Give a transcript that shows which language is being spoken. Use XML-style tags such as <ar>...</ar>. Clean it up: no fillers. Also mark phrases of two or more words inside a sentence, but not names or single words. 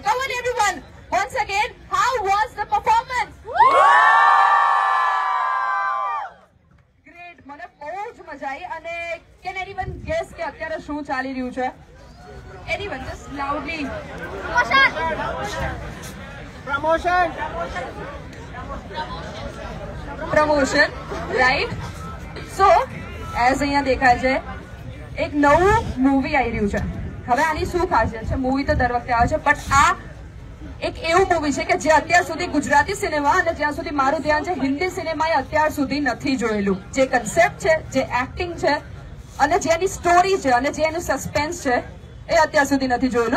<en>Come on everyone, once again, how was the performance? Great,</en> <gu>મને બહુ જ મજા આવી. અને</gu> <en>can anyone guess</en> <gu>કે અત્યારે શું ચાલી રહ્યું છે?</gu> <en>Anyone, just loudly. Promotion, right? So, as</en> <gu>અહીંયા દેખાય છે એક નવું મૂવી આવી રહ્યું છે. હવે આની શું ખાસિયત છે? મૂવી તો દર વખતે આવે છે, બટ આ એક એવું મૂવી છે કે જે અત્યાર સુધી ગુજરાતી સિનેમા અને જ્યાં સુધી મારું ધ્યાન છે હિન્દી સિનેમાએ અત્યાર સુધી નથી જોયેલું. જે કન્સેપ્ટ છે, જે એક્ટિંગ છે અને જેની સ્ટોરી છે અને જે એનું સસ્પેન્સ છે એ અત્યાર સુધી નથી જોયેલું.</gu>